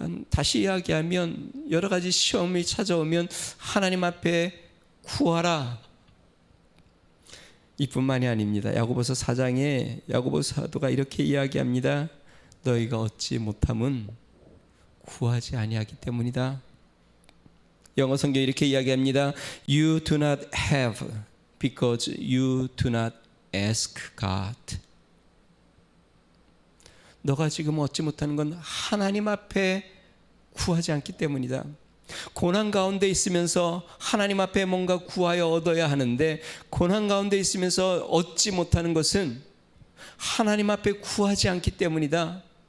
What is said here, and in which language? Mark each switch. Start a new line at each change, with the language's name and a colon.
Korean: 다시 이야기하면 여러 가지 시험이 찾아오면 하나님 앞에 구하라. 이뿐만이 아닙니다. 야고보서 4장에 야고보 사도가 이렇게 이야기합니다. 너희가 얻지 못함은 구하지 아니하기 때문이다. 영어 성경이 이렇게 이야기합니다.
English: You do not have because you do not ask God.
Korean: 너가 지금 얻지 못하는 건 하나님 앞에 구하지 않기 때문이다. 고난 가운데 있으면서 하나님 앞에 뭔가 구하여 얻어야 하는데 고난 가운데 있으면서 얻지 못하는 것은 하나님 앞에 구하지 않기 때문이다.